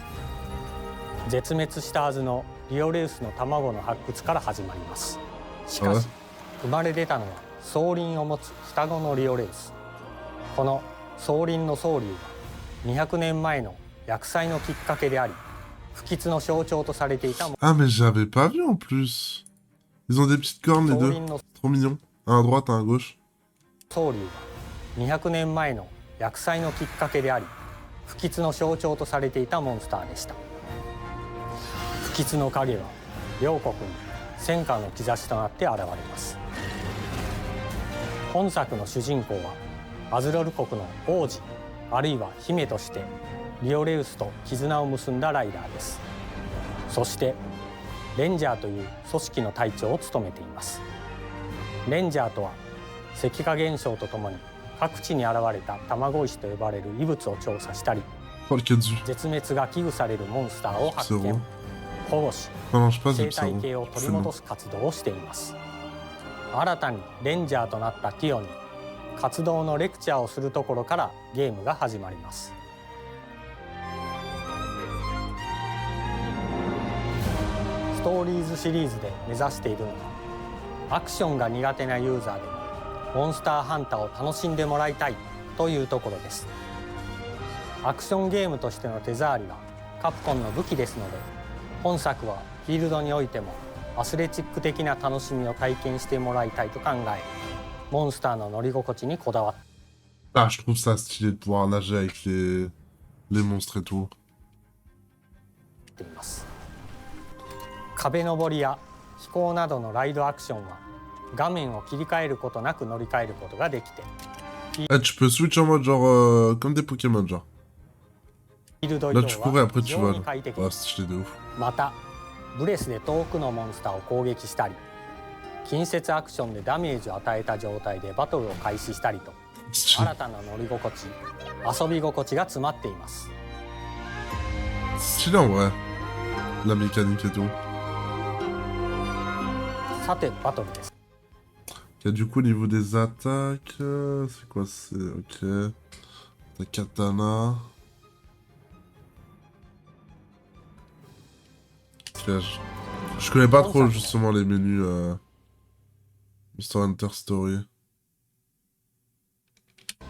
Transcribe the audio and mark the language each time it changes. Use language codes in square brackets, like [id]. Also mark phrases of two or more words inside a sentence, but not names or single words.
[ja] 絶滅したはずのリオレウスの卵の発掘から始まります。しかし生まれ出たのは双輪を持つ双子のリオレウス。この双輪の双竜は200年前の厄災のきっかけであり、不吉の象徴とされていた。 [fr] Ah, mais j'avais pas vu en plus. Ils ont des petites cornes, les deux. Trop mignon. Un à droite, un à gauche. [ja] 双竜は200年前の厄災のきっかけであり、不吉の象徴とされていたモンスターでした。不吉の影は両国に戦火の兆しとなって現れます。本作の主人公はアズロル国の王子あるいは姫としてリオレウスと絆を結んだライダーです。そしてレンジャーという組織の隊長を務めています。レンジャーとは石化現象とともに各地に現れた卵石と呼ばれる異物を調査したり、 [fr] Oh, le Kenzu. [ja] 絶滅が危惧されるモンスターを発見、保護し、 [fr] Ça marche pas, [ja] 生 [fr] c'est [ja] 態 [fr] le [ja] 系を取り戻す活動をしています。新たにレンジャーとなったティオに活動のレクチャーをするところからゲームが始まります。ストーリーズシリーズで目指しているのはアクションが苦手なユーザーでもモンスターハンターを楽しんでもらいたいというところです。アクションゲームとしての手触りはカプコンの武器ですので、本作はフィールドにおいてもアスレチック的な楽しみを体験してもらいたいと考え、モンスターの乗り心地にこだわっ [fr] Ah, je trouve ça stylé de pouvoir nager avec les monstres et tout. [ja] ています。壁登りや飛行などのライドアクションは画面を切り替えることなく乗り換えることができて、 [fr] Ah, tu peux switch en mode genre comme des Pokémon, genre. [ja] フィールド移 [fr] Là, [ja] 動 [fr] tu courais, [ja] は [fr] après [ja] 非 [fr] tu [ja] 常 [fr] voles. [ja] に快適 [fr] Ah, [ja] です。 [fr] stylé de ouf. [ja] またブレスで遠くのモンスターを攻撃したり、近接アクションでダメージを与えた状態でバトルを開始したりと、 [fr] Stylé. [ja] 新たな乗り心地、遊び心地が詰まっています。 [fr] Stylé en vrai. La mécanique et tout. [ja] さてバトルです。 [fr] Ok, du coup, au niveau des attaques, c'est quoi? C'est ok. T'as katana. Ok, je connais pas trop justement les menus Monster Hunter Story.